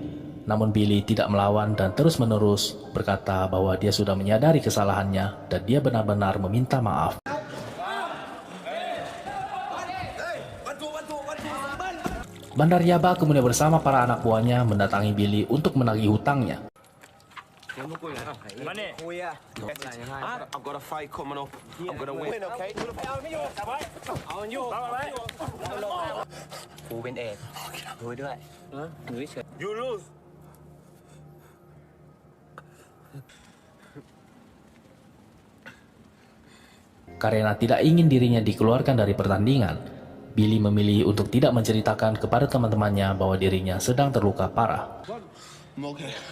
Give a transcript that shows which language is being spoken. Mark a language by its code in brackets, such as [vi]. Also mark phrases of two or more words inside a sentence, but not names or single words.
[id] Namun Billy tidak melawan dan terus-menerus berkata bahwa dia sudah menyadari kesalahannya dan dia benar-benar meminta maaf. Bandar Yaba kemudian bersama para anak buahnya mendatangi Billy untuk menagih hutangnya. [en] I've got a fight coming up. I'm gonna win, okay? [th] กูเป็นเอกดูด้วยดูเฉย [en] You lose. [id] Karena tidak ingin dirinya dikeluarkan dari pertandingan, Billy memilih untuk tidak menceritakan kepada teman-temannya bahwa dirinya sedang terluka parah. [en] Okay.